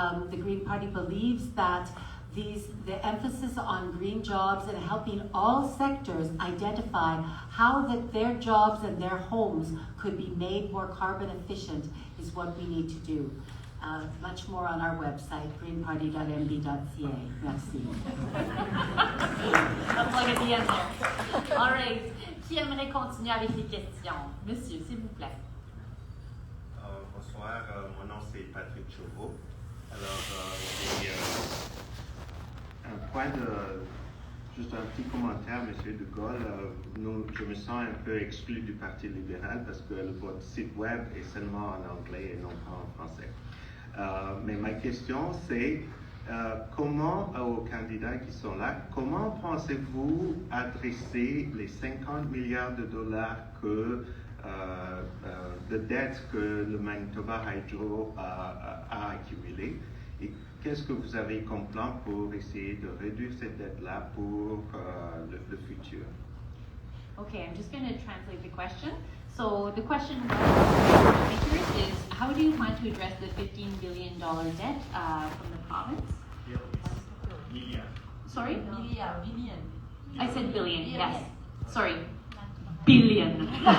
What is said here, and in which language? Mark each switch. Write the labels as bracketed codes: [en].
[en] The Green Party believes that the emphasis on green jobs and helping all sectors identify how that their jobs and their homes could be made more carbon efficient is what we need to do. Much more on our website, greenparty.md.ca. Merci. I'll plug at the end there. All right. [fr] Qui aimerait continuer avec les questions? Monsieur, s'il vous plaît. Bonsoir, mon nom c'est Patrick Chauveau. Alors, j'ai juste un petit commentaire, Monsieur de Gaulle. Je me sens un peu exclu du Parti libéral parce que votre site web est seulement en anglais et non pas en français. Mais ma question c'est comment, aux candidats qui sont là, comment pensez-vous adresser les 50 milliards de dollars de dettes que le Manitoba Hydro a accumulées? Et qu'est-ce que vous avez comme plan pour essayer de réduire cette dette-là pour le futur? [en] Okay, I'm just going to translate the question. So the question is, how do you plan to address the $15 billion debt from the province? [fr] Milliard. [en] Sorry? Billion. I said billion, yes. Sorry. Billion.